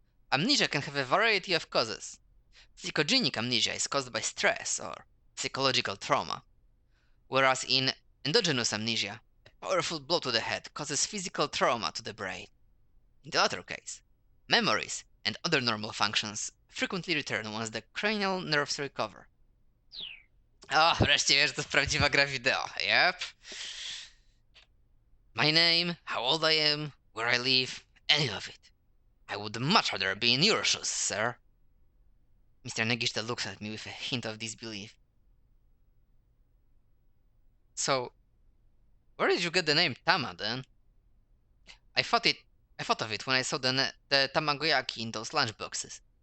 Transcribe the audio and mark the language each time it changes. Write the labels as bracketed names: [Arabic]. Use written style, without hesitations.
[English] Amnesia can have a variety of causes. Psychogenic amnesia is caused by stress or psychological trauma, whereas in endogenous amnesia, a powerful blow to the head causes physical trauma to the brain. In the latter case, memories and other normal functions frequently return once the cranial nerves recover. [Polish] O, wreszcie wiesz, to jest prawdziwa gra wideo. [English] Yep. My name, how old I am, where I live, any of it. I would much rather be in your shoes, sir. Mr. Nagishita looks at me with a hint of disbelief. So, where did you get the name Tama, then? I thought of it when I saw the tamagoyaki in those lunchboxes.